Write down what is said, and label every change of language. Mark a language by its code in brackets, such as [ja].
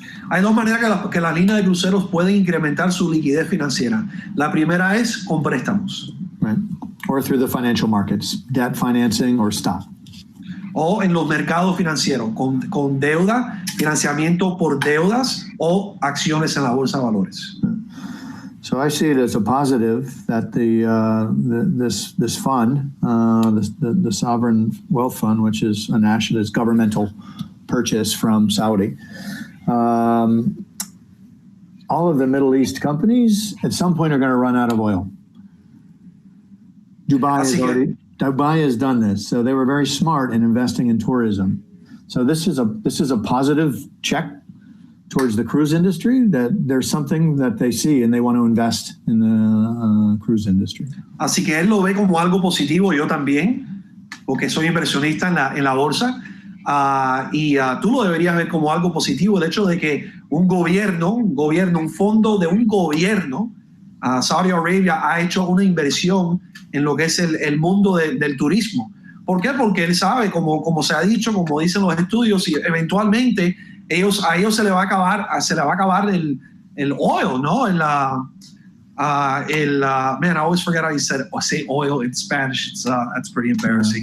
[es] Hay dos maneras que las líneas de cruceros pueden incrementar su liquidez financiera. La primera es con préstamos. [en] Right. Or through the financial markets, debt financing or stock. [es] O en los mercados financieros, con deuda, financiamiento por deudas o acciones en la bolsa de valores. [en] So I see it as a positive that this fund, the Sovereign Wealth Fund, which is a national, governmental purchase from Saudi, all of the Middle East companies at some point are going to run out of oil. Dubai has done this, so they were very smart in investing in tourism. So this is a positive check towards the cruise industry, that there's something that they see and they want to invest in the cruise industry. [es] Así que él lo ve como algo positivo, yo también, porque soy inversionista en la bolsa, y tú lo deberías ver como algo positivo, el hecho de que un fondo de un gobierno, Saudi Arabia ha hecho una inversión en lo que es el mundo del turismo. ¿Por qué? Porque él sabe, como se ha dicho, como dicen los estudios, y eventualmente a ellos se le va a acabar el oil, ¿no? [en] Man, I always forget how you say oil in Spanish. That's pretty embarrassing.